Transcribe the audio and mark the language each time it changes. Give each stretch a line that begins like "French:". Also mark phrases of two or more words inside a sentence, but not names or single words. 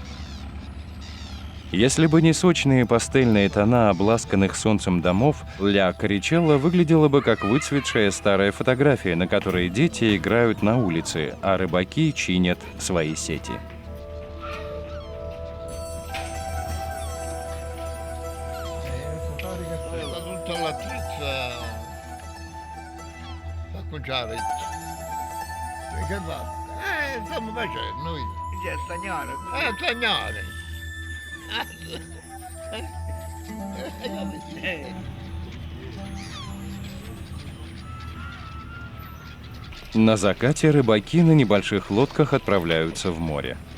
Russian: Если бы не сочные пастельные тона обласканных солнцем домов, Ля Коричелла выглядела бы как выцветшая старая фотография, на которой дети играют на улице, а рыбаки чинят свои сети.
Italian: Che va? Stiamo facendo noi. Già stagnare. Stagnare.
Russian: На закате рыбаки на небольших лодках отправляются в море.